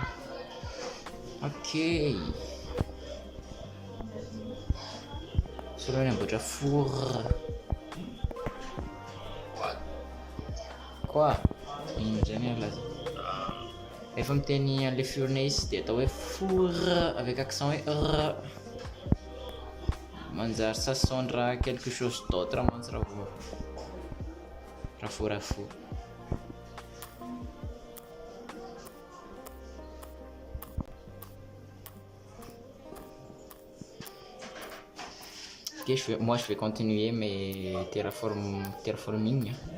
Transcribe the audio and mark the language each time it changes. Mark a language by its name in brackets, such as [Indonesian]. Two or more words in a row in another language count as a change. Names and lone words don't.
[Malagasy] Ok. Solo ny amboatra four. [French] Quoi? [Malagasy] Ino zany alaza? Efa miteny an'le fournaise dia atao hoe [French] four avec accent [Malagasy] hoe r. Manjary s'assondra [French] quelque chose d'autre [Malagasy] mantsy raha fo. [French] Ok, moi je vais continuer mes terraforming.